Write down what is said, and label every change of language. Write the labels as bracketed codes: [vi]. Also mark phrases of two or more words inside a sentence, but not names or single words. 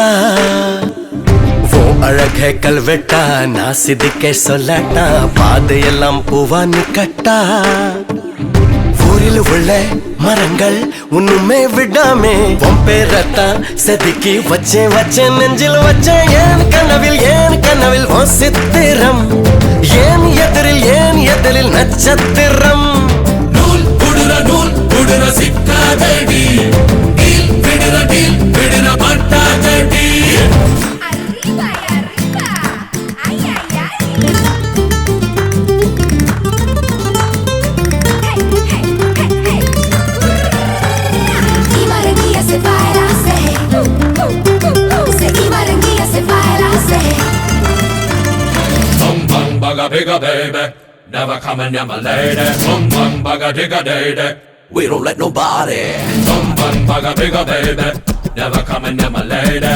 [ta] ஓ அழகே கல்வெட்டா நான் சிதிக்க சொல்லட்டா பாதையெல்லாம் பூவா நிக்கட்டா ஊரில் உள்ள மரங்கள் ஒண்ணுமே விடாமே உன் பேரத்தான் செதுக்கி வச்சேன் நெஞ்சில் வச்சேன் ஏன் கனவில் உன் சித்திரம் ஏன் எதிரில் நட்சத்திரம் நூல் புடுற சிக்காதடி டீல் விடுற மாட்டாதடி [es] Arriba y arriba. Ay, ay, ay. Hey, hey, hey, hey. Y Barranquilla se baila, se. Y Barranquilla se baila, se. [en] Bum bum bugga bigga baby, never coming near my lady. Bum bum bugga digga day. We don't let nobody. Bum bum bugga bigga baby, never coming near my lady.